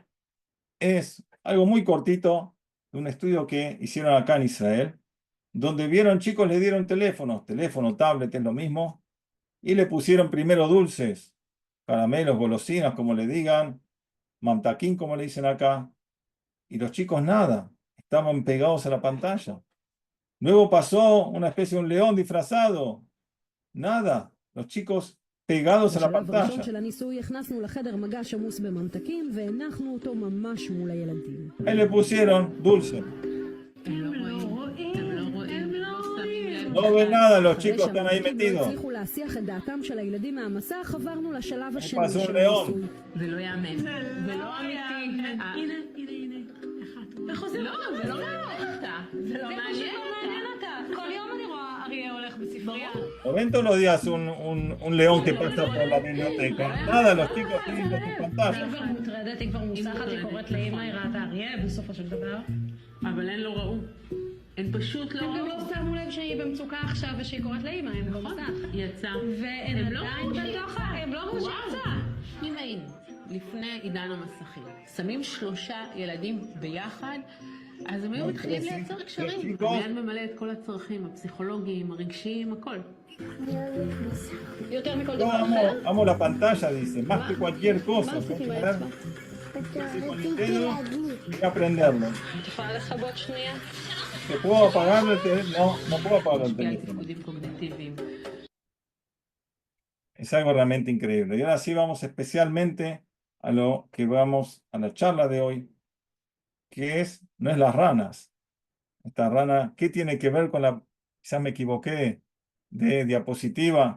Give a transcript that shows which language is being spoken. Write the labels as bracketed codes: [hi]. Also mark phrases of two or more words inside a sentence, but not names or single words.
[es] Es algo muy cortito de un estudio que hicieron acá en Israel, donde vieron chicos, le dieron teléfono, tablet, es lo mismo, y le pusieron primero dulces, caramelos, golosinas, como le digan, mantaquín, como le dicen acá, y los chicos nada, estaban pegados a la pantalla. Luego pasó una especie de un león disfrazado, nada, los chicos pegados a la [he] בשלב הראשון [es] pantalla. [he] של הניסוי הכנסנו לחדר מגש עמוס בממתקים והנחנו אותו ממש מול הילדים. [es] Ahí le pusieron dulce. No ven nada, los [he] אחרי [es] chicos están ahí [he] שהממתקים לא [es] metidos. [he] הצליחו להסיח את דעתם של הילדים מהמסך, עברנו לשלב השני [es] pasó un [he] של [es] león. [he] הניסוי. זה לא יאמן. זה לא אמיתי. הנה. איך עושים? לא, זה לא מעניין אותה. זה לא מעניין אותה. כל יום אני רואה אריה הולך בספרייה. [es] ¿No ven todos los días un león que pasa por la biblioteca? Nada, los chicos tienen sus [he] היא [es] pantallas. [he] כבר מוטרדת, היא כבר מוסחת, היא קוראת לאמא, היא ראתה אריה, בסופו של דבר. אבל הן לא ראו. הן פשוט לא הם גם ראו. לא שמו לב שהיא במצוקה עכשיו ושהיא קוראת לאמא, הם במסך. יצא. והן הם לא עדיין ראו שהיא בתוך הם לא ראו שיצא. אם היינו לפני עידן המסכים, שמים 3 ילדים ביחד, אז הם היו מתחילים לייצר קשרים. מיד ממלא את כל הצרכים, הפסיכולוגיים, הרגשיים, הכל. יותר מכל [es] Yo [he] דבר אחר. [es] amo la pantalla, dice, más que cualquier cosa. [he] מה [es] Tengo [he] עשית [es] que [he] עם [es] ver [he] האצבע? [es] así con el dedo y aprenderlo. [he] את יכולה לכבות שנייה? [es] ¿Te puedo apagar el teléfono? No, no puedo apagar el [he] משפיע על [es] teléfono. [he] תפקודים קוגניטיביים. [es] Es algo realmente increíble. Y ahora sí vamos especialmente a lo que vamos a la charla de hoy, que es, no es las ranas. Esta rana, ¿qué tiene que ver con la, quizás me equivoqué, de diapositiva?